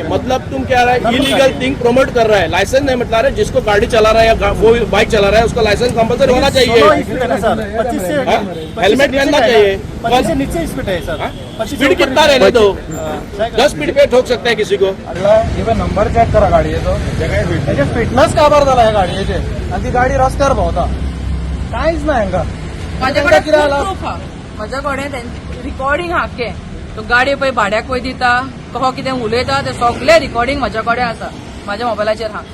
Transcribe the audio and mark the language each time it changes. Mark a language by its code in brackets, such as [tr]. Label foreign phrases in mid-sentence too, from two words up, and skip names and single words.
[hi] मतलब तुम क्या रहा है, [en] illegal thing promote [hi] कर रहा है. लाइसेंस नहीं मतलब रहा है, जिसको गाड़ी चला रहा है या वो बाइक चला रहा है उसका लाइसेंस कंपलसरी होना चाहिए. हेलमेट पहनना चाहिए. से नीचे स्पीड है सर. स्पीड कितना रहने दो, 10 स्पीड पे ठोक सकता है किसी को. [kok] नंबर चेक करा गाडयेचो. फिटनेस काबार जाला ह्या गाडयेचे आणि ती गाडी रस्त्यावर भोंवता. कांयच ना हांगा. माझ्या कडेन रिकॉर्डिंग हाके तो गाडी पळय भाड्याक पळय दिता, कहो कितें उलयता ते सगळे रिकॉर्डिंग म्हाज्या कडेन आसा, म्हाज्या मोबायलाचेर हा.